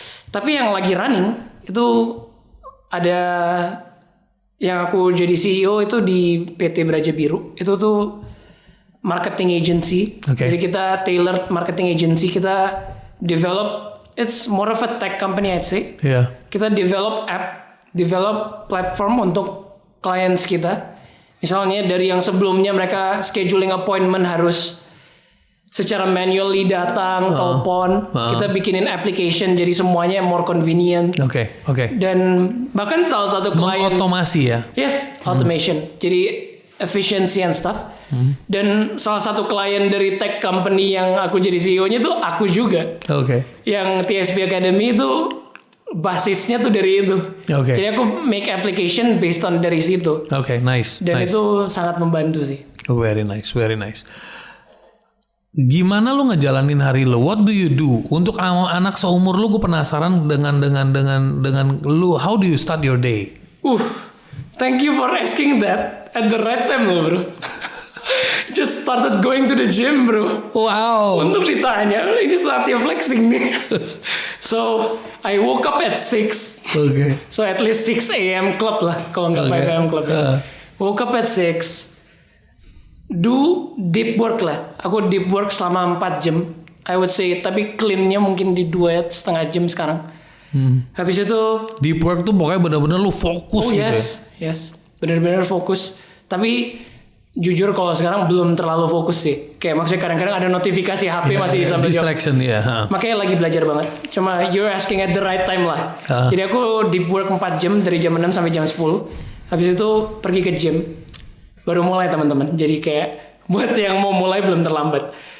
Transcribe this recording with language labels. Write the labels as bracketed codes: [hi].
[id] Tapi yang lagi running itu ada yang aku jadi CEO itu di PT Braja Biru. Itu tuh marketing agency. [en] Okay. Jadi kita tailored marketing agency, kita develop, it's more of a tech company I'd say. Yeah. Kita develop app, develop platform untuk clients kita. [id] Misalnya dari yang sebelumnya mereka scheduling appointment harus secara manually datang, telepon, kita bikinin application jadi semuanya more convenient. Oke. Dan bahkan salah satu klien Mengotomasi ya. [en] yes, automation. Jadi efficiency and stuff. [id] Dan salah satu klien dari tech company yang aku jadi CEO-nya tuh aku juga. Oke. Yang TSB Academy itu basisnya tuh dari itu. Oke. Jadi aku make application based on dari situ. Oke, nice. Dan [en] nice. [id] itu sangat membantu sih. [en] Very nice, very nice. Gimana lu ngejalanin hari lu? What do you do? [id] Untuk anak seumur lu, gue penasaran dengan lu. [en] How do you start your day? Thank you for asking that at the right time loh bro. Just started going to the gym bro. Wow. [id] Untuk ditanya, ini saatnya flexing nih. [en] So I woke up at 6. [id] Oke. [en] So at least 6 a.m. club lah. Kalau nggak 5 a.m. club ya. Woke up at 6. Do deep work lah. [id] Aku deep work selama 4 jam. I would say. Tapi cleannya mungkin di 2,5 jam sekarang. Habis itu Deep work tuh pokoknya bener-bener lu fokus gitu ya. yes. Bener-bener fokus. Tapi jujur kalau sekarang belum terlalu fokus sih. Kayak maksudnya kadang-kadang ada notifikasi HP masih sambil jawab. Distraction ya. Makanya lagi belajar banget. [en] Cuma you're asking at the right time lah. [id] Jadi aku deep work 4 jam dari jam 6 sampai jam 10. Habis itu pergi ke gym. Baru mulai teman-teman. Jadi kayak buat yang mau mulai belum terlambat.